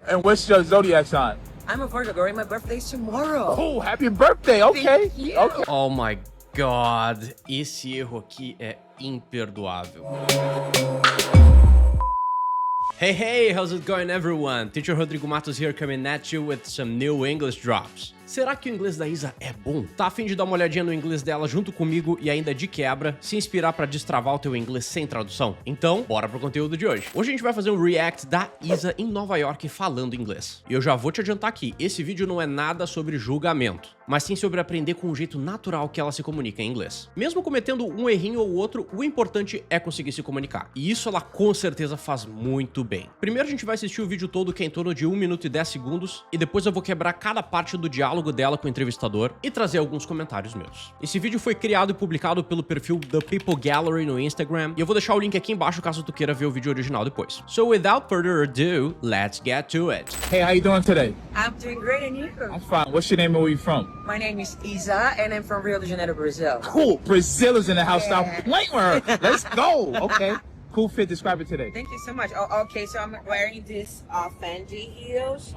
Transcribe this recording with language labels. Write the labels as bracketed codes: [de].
[en] And what's your zodiac sign? I'm a Virgo, girl. My birthday's tomorrow. Oh, happy birthday. Okay. Thank you. Okay. Oh my god, [pt] esse erro aqui é imperdoável. [en] Hey, how's it going everyone? Teacher Rodrigo Matos here coming at you with some new English drops. [pt] Será que o inglês da Isa é bom? Tá a fim de dar uma olhadinha no inglês dela junto comigo e ainda de quebra, se inspirar pra destravar o teu inglês sem tradução? Então, bora pro conteúdo de hoje. Hoje a gente vai fazer um react da Isa em Nova York falando inglês. E eu já vou te adiantar aqui, esse vídeo não é nada sobre julgamento, mas sim sobre aprender com o jeito natural que ela se comunica em inglês. Mesmo cometendo um errinho ou outro, o importante é conseguir se comunicar. E isso ela com certeza faz muito bem. Primeiro a gente vai assistir o vídeo todo, que é em torno de 1 minuto e 10 segundos, e depois eu vou quebrar cada parte do diálogo dela com o entrevistador e trazer alguns comentários meus. Esse vídeo foi criado e publicado pelo perfil The People Gallery no Instagram, e eu vou deixar o link aqui embaixo caso tu queira ver o vídeo original depois. [en] So without further ado, let's get to it. Hey, how you doing today? I'm doing great, and you? I'm fine. What's your name and where you from? My name is Isa, and I'm from Rio de Janeiro, Brazil. Cool. Brazil is in the house. Yeah. Stop playing with her. Let's go. Okay. Cool fit. Describe it today. Thank you so much. Oh, okay, so I'm wearing this Fendi heels.